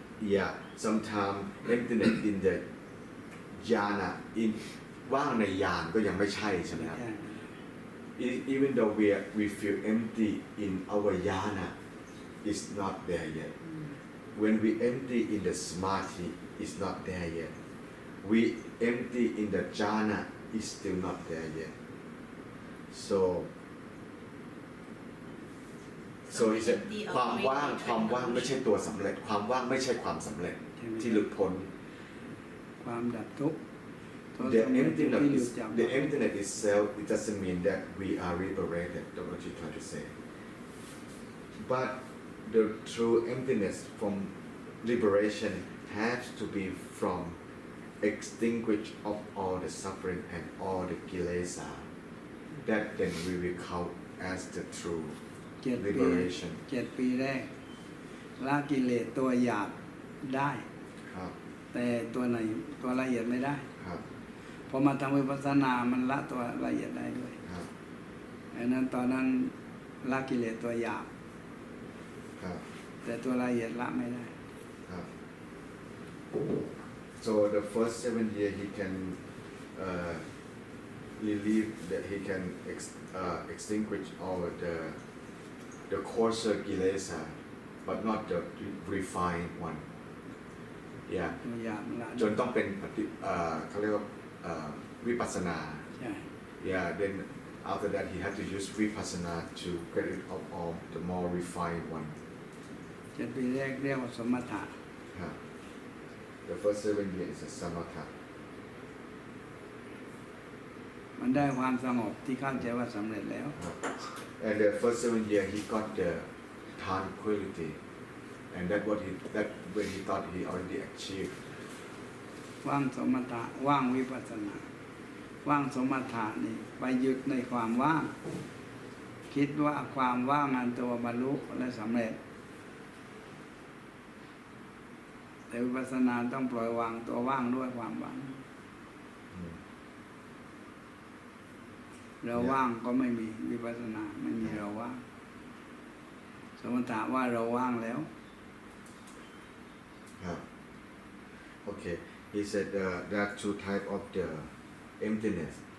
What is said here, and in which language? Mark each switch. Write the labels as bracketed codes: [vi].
[en] yeah, sometimes emptiness in the jhana, in [th] ว่างในญาณก็ยังไม่ใช่ใช่ไหมครับ [en] Even though we feel empty in our jhana, it's not there yet. When we empty in the samadhi, it's not there yet. We empty in the jhana, it's still not there yet. So he said [th] ความว่างไม่ใช่ตัวสำเร็จความว่างไม่ใช่ความสำเร็จที่หลุดพ้น ความดับทุกข์ตัว [en] The [th] สำเร็จที่หลุด [en] emptiness, [th] จาก [en] the emptiness itself, it doesn't mean that we are liberated. That's what you try to say. But the true emptiness from liberation has to be from extinguish of all the suffering and all the kilesa. That then we will count as the true [th] 7 ปี [en] liberation. [th] 7 ปีแรกละกิเลสตัวหยาบได้ ครับ แต่ตัวไหนตัวละเอียดไม่ได้ ครับ พอมาทำวิปัสสนามันละตัวละเอียดได้ด้วย ครับ ดังนั้นตอนนั้นละกิเลสตัวหยาบ ครับ แต่ตัวละเอียดละไม่ได้ [en] So the first 7 years he can relieve that he can extinguish all the coarser kilesa, but not the refined one. Yeah. [th] ตัวหยาบละ จนต้องเป็นเขาเรียกว่าวิปัสสนา ใช่ [en] Yeah. Then after that he had to use vipassana to get rid of all the more refined one. [th] 7 ปีแรกเรียกว่าสมถะ [en] Yeah. The first 7 years is a samatha. [th] มันได้ความสงบที่เข้าใจว่าสำเร็จแล้ว [en] And the first 7 years he got the tranquility, and that when he thought he already achieved. [th] ว่างสมถะว่างวิปัสสนา ว่างสมถะนี่ไปหยุดในความว่าง คิดว่าความว่างอันตัวบรรลุและสำเร็จ แต่วิปัสสนาต้องปล่อยวางตัวว่างด้วยความว่าง เราว่างก็ไม่มีวิปัสสนาไม่มีเราว่าง สมถะว่าเราว่างแล้ว [en] Okay. He said there are two types of the emptiness.